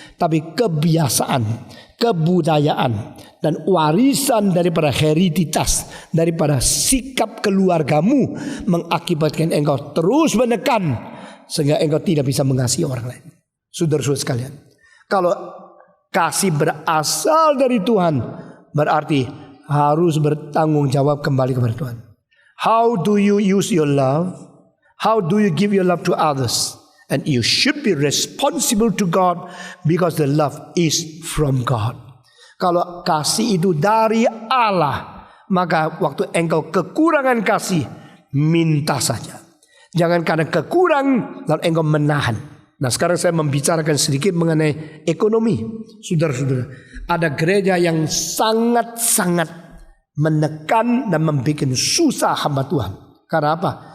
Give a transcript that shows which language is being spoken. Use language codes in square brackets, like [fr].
[id] Tapi kebiasaan, kebudayaan, dan warisan daripada hereditas, daripada sikap keluargamu mengakibatkan engkau terus menekan, sehingga engkau tidak bisa mengasihi orang lain. Saudara-saudara sekalian, kalau kasih berasal dari Tuhan, berarti harus bertanggung jawab kembali kepada Tuhan. [en] How do you use your love? How do you give your love to others? And you should be responsible to God, because the love is from God. [id] Kalau kasih itu dari Allah, maka waktu engkau kekurangan kasih, minta saja. Jangan karena kekurang lalu engkau menahan. Nah, sekarang saya membicarakan sedikit mengenai ekonomi. Saudara-saudara, ada gereja yang sangat-sangat menekan dan membuat susah hamba Tuhan. Karena apa?